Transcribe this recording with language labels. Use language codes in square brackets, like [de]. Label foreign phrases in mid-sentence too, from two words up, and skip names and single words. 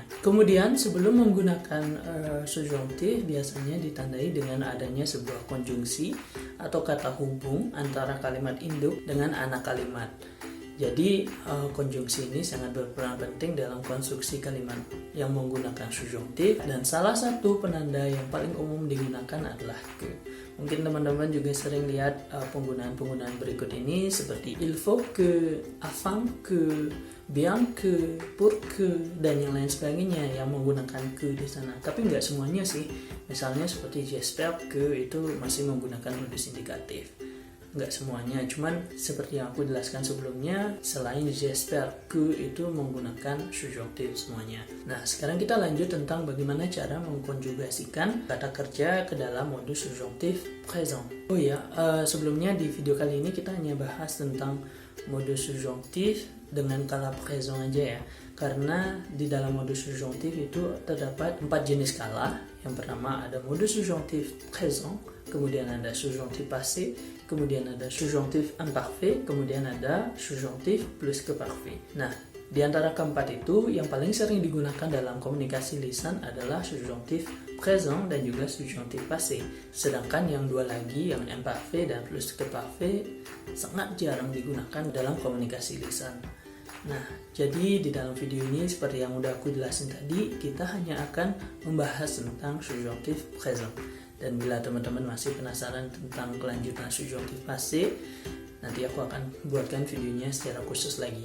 [id] Kemudian sebelum menggunakan subjunktif biasanya ditandai dengan adanya sebuah konjungsi atau kata hubung antara kalimat induk dengan anak kalimat. Jadi konjungsi ini sangat berperan penting dalam konstruksi kalimat yang menggunakan subjunktif, dan salah satu penanda yang paling umum digunakan adalah que. Mungkin teman-teman juga sering lihat penggunaan-penggunaan berikut ini seperti [fr] il faut que, afin que, bien que, pour que, [id] dan yang lain sebagainya yang menggunakan que di sana. Tapi nggak semuanya sih. Misalnya seperti [fr] j'espère que [id] itu masih menggunakan modus indikatif. Nggak semuanya, cuman seperti yang aku jelaskan sebelumnya, selain [fr] j'espère que [id] itu menggunakan subjunktif semuanya. Nah, sekarang kita lanjut tentang bagaimana cara mengkonjugasikan kata kerja ke dalam modus subjunktif présent. Oh ya, sebelumnya di video kali ini kita hanya bahas tentang modus subjunktif dengan kala présent aja ya. Karena di dalam modus subjunktif itu terdapat 4 jenis kala. Yang pertama ada modus subjunktif présent, kemudian ada subjunktif passé, kemudian ada subjunktif imparfait, kemudian ada subjunktif [fr] plus que parfait. [id] Nah, di antara keempat itu yang paling sering digunakan dalam komunikasi lisan adalah subjunktif présent dan juga subjunktif passé. Sedangkan yang dua lagi, yang imparfait dan [fr] plus que parfait, [id] sangat jarang digunakan dalam komunikasi lisan. Nah, jadi di dalam video ini seperti yang udah aku jelasin tadi, kita hanya akan membahas tentang subjunktif présent. Dan bila teman-teman masih penasaran tentang kelanjutan subjunktif passé, nanti aku akan buatkan videonya secara khusus lagi.